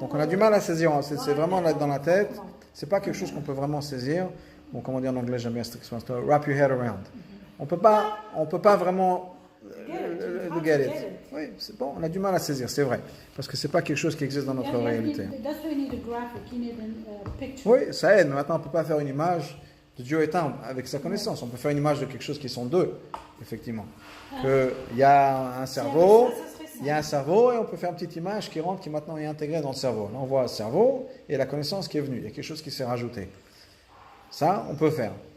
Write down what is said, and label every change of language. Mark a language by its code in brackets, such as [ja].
[fr] Donc on a du mal à saisir. C'est voilà, vraiment là dans la tête. exactement. C'est pas quelque chose qu'on peut vraiment saisir. Bon, comment dire en anglais, j'aime bien cette expression. [en] Wrap your head around. [fr] On peut pas vraiment [en] get it. [fr] Oui, c'est bon. On a du mal à saisir, c'est vrai, parce que c'est pas quelque chose qui existe dans notre réalité. [en] That's why you need a graphic, you need a picture. [fr] Oui, ça aide. Mais maintenant, on peut pas faire une image de Dieu étant avec sa connaissance. On peut faire une image de quelque chose qui sont deux, effectivement. Il y a un cerveau. Ça serait ça. Il y a un cerveau et on peut faire une petite image qui rentre, qui maintenant est intégrée dans le cerveau. Là, on voit le cerveau et la connaissance qui est venue. Il y a quelque chose qui s'est rajouté. Ça, on peut faire.